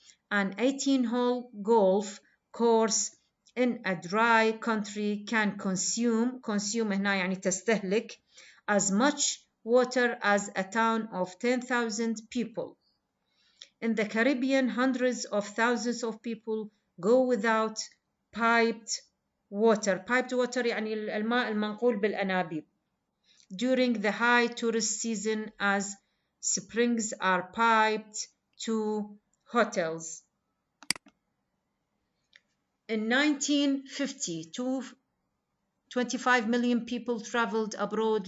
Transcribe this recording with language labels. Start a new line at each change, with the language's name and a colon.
English: An 18-hole golf course in a dry country can consume
Arabic: هنا يعني تستهلك
English: as much water as a town of 10,000 people. In the Caribbean, hundreds of thousands of people go without piped water.
Arabic: Piped water يعني الماء المنقول بالأنابيب.
English: During the high tourist season, as springs are piped to hotels. In 1950, 25 million people traveled abroad.